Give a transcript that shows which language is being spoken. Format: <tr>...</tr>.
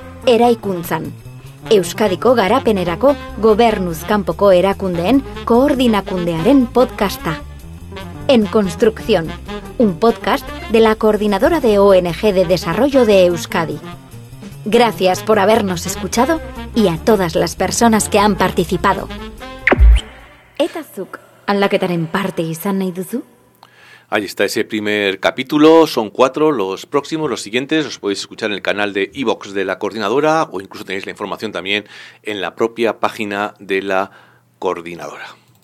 <eu>Eraikuntzan, Euskadiko garapenerako gobernuz kanpoko erakundeen koordinakundearen podcasta.</eu> <es>En Construcción, un podcast de la Coordinadora de ONG de Desarrollo de Euskadi. Gracias por habernos escuchado y a todas las personas que han participado.</es> <eu>Eta zuk, aldaketaren parte izan nahi duzu?</eu> <es>Ahí está ese primer capítulo, son cuatro, los próximos, los siguientes, los podéis escuchar en el canal de iVoox de la coordinadora o incluso tenéis la información también en la propia página de la coordinadora.</es>